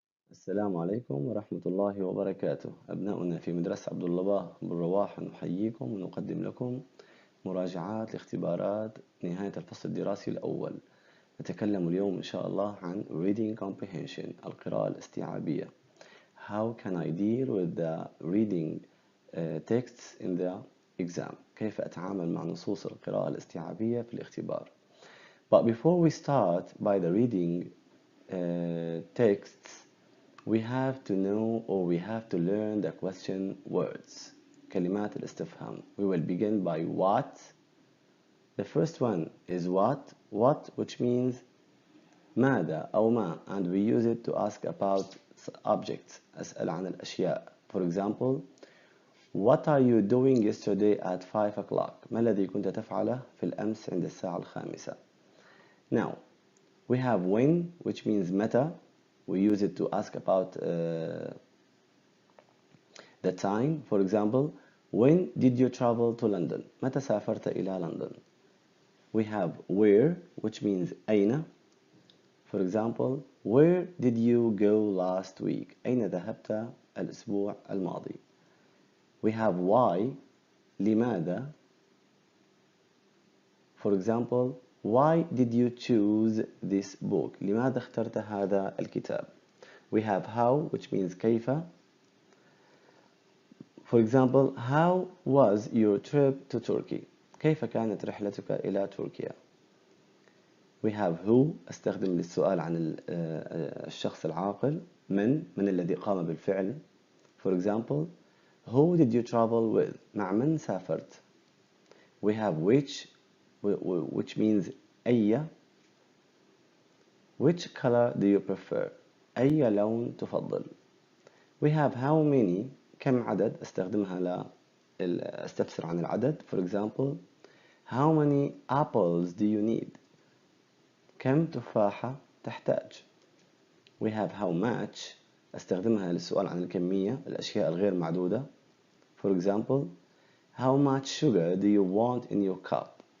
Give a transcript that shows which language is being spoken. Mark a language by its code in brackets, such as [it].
[ar] السلام عليكم ورحمة الله وبركاته. أبناؤنا في مدرسة عبد الله بن رواح نحييكم ونقدم لكم مراجعات لاختبارات نهاية الفصل الدراسي الأول. نتكلم اليوم إن شاء الله عن [en] reading comprehension، [ar] القراءة الاستيعابية. [en] How can I deal with the reading texts in the exam؟ [ar] كيف أتعامل مع نصوص القراءة الاستيعابية في الاختبار. [en] But before we start by the reading texts, we have to know or we have to learn the question words. [ar] كلمات الاستفهام. [en] We will begin by what. The first one is what which means [ar] ماذا أو ما, [en] and we use it to ask about objects. [ar] أسأل عن الأشياء. [en] For example, what are you doing yesterday at 5 o'clock? [ar] ما الذي كنت تفعله في الأمس عند الساعة 5. [en] Now, we have when, which means متى. We use it to ask about the time. For example, when did you travel to London? [ar] متى سافرت إلى لندن? [en] We have where, which means أين. For example, where did you go last week? [ar] أين ذهبت الأسبوع الماضي? [en] We have why, لماذا. For example, why did you choose this book? [ar] لماذا اخترت هذا الكتاب? [en] We have how, which means كيف. For example, how was your trip to Turkey? [ar] كيف كانت رحلتك إلى تركيا? [en] We have who, [ar] أستخدم للسؤال عن الشخص العاقل. من الذي قام بالفعل. [en] For example, who did you travel with? [ar] مع من سافرت? [en] We have which means أي. Which color do you prefer? [ar] أي لون تفضل؟ [en] We have how many, [ar] كم عدد. أستخدمها أستفسر عن العدد. [en] For example, how many apples do you need? [ar] كم تفاحة تحتاج؟ [en] We have how much, [ar] أستخدمها للسؤال عن الكمية، الأشياء الغير معدودة. [en] For example, how much sugar do you want in your cup?